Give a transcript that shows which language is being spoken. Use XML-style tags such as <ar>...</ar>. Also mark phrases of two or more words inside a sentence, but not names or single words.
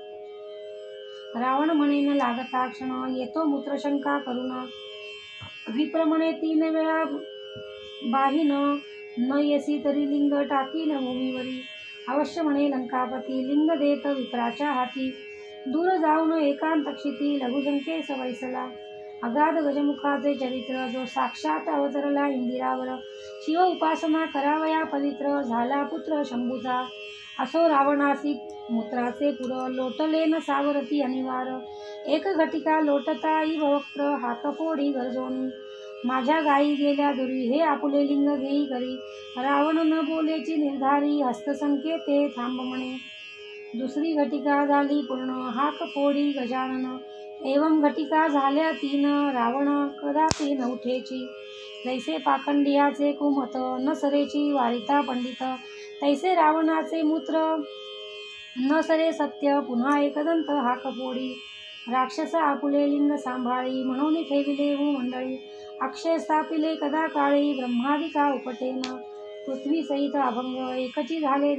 <mr>रावण म्हणे न लागता क्षण येतो मूत्रशंका करून, विप्र म्हणे 3 वेळा बाहीन न येसी तरी लिंग टाकीन भूमीवरी, अवश्य म्हणे लंकापती लिंग देत विप्राच्या हाती, दूर जाऊन एकांत क्षिती लघुशंकेस वैसला, अगाध गजमुखाचे चरित्र जो साक्षात अवतरला इंदिरावर, शिव उपासना करावया पवित्र झाला पुत्र शंभूचा, असो रावणासी मूत्राचे पुर लोटले न सावरती अनिवार, एक घटिका लोटताई वक्त्र हाकफोडी गरजोनी, माझ्या गायी गेल्या दुरी हे आपुले लिंग घेई करी, रावण न बोलेची निर्धारी हस्तसंकेते थांब म्हणे, दुसरी घटिका झाली पूर्ण हाक फोडी गजानन, एवं घटिका झाल्या 3 रावण कदापि नवठेची, जैसे पाखंडियाचे कुमत न सरेची वारिता पंडित, तैसे रावणाचे मूत्र न सरे सत्य पुन्हा एकदंत हाक फोडी, राक्षस आपुले लिंग सांभाळी म्हणून ठेविले मंडळी, अक्षय स्थापिले कदा काळी ब्रह्मादिका उपटेन, पृथ्वी सहित अभंग एकची झाले</mr>